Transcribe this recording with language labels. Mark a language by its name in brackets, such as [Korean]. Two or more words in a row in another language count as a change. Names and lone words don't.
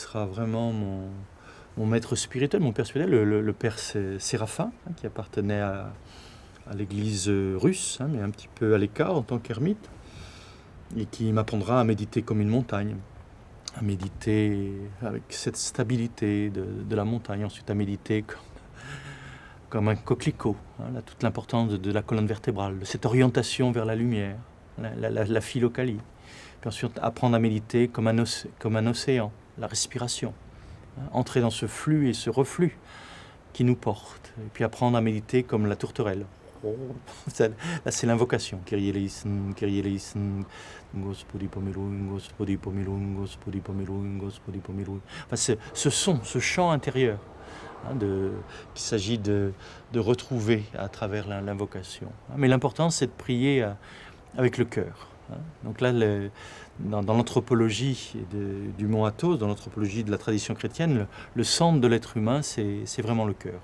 [French] sera vraiment mon maître spirituel, mon père spirituel, le père Séraphin, qui appartenait à l'église russe, mais un petit peu à l'écart en tant qu'ermite, et qui m'apprendra à méditer comme une montagne, à méditer avec cette stabilité de la montagne, ensuite à méditer comme un coquelicot, toute l'importance de la colonne vertébrale, de cette orientation vers la lumière, la philocalie. Puis ensuite, apprendre à méditer comme un océan, la respiration. Entrer dans ce flux et ce reflux qui nous porte. Et puis apprendre à méditer comme la tourterelle. Là, c'est l'invocation. [Greek] Κύριε ἐλέησον, Κύριε ἐλέησον, [Church Slavic] Господи помилуй, Господи помилуй, Господи помилуй, Господи помилуй. [French] Enfin, ce son, ce chant intérieur, qu'il s'agit de retrouver à travers l'invocation. Mais l'important, c'est de prier avec le cœur. Donc là, dans l'anthropologie du Mont Athos, dans l'anthropologie de la tradition chrétienne, le centre de l'être humain, c'est vraiment le cœur.